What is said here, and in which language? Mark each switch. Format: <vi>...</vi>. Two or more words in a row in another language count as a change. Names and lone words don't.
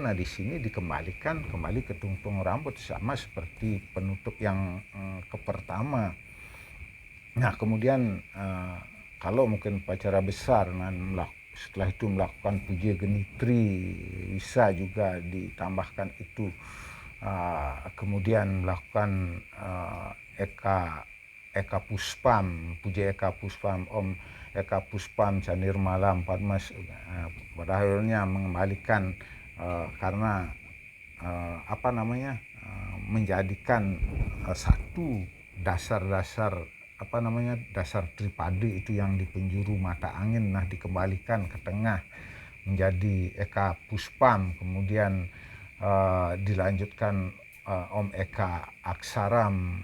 <id>Nah di sini dikembalikan kembali ke tungtung rambut, sama seperti penutup yang kepertama. Nah kemudian kalau mungkin upacara besar, setelah itu melakukan puja genitri, bisa juga ditambahkan itu. Kemudian melakukan Eka Puspam, puja Eka Puspam,</id> <sa>Om Eka Puspam Canir Malam Padmas.</sa> <id>Pada akhirnya mengembalikan karena menjadikan satu dasar Tripada itu yang di penjuru mata angin. Nah dikembalikan ke tengah menjadi Eka Puspam, kemudian dilanjutkan</id> <sa>Om Eka Aksaram.</sa>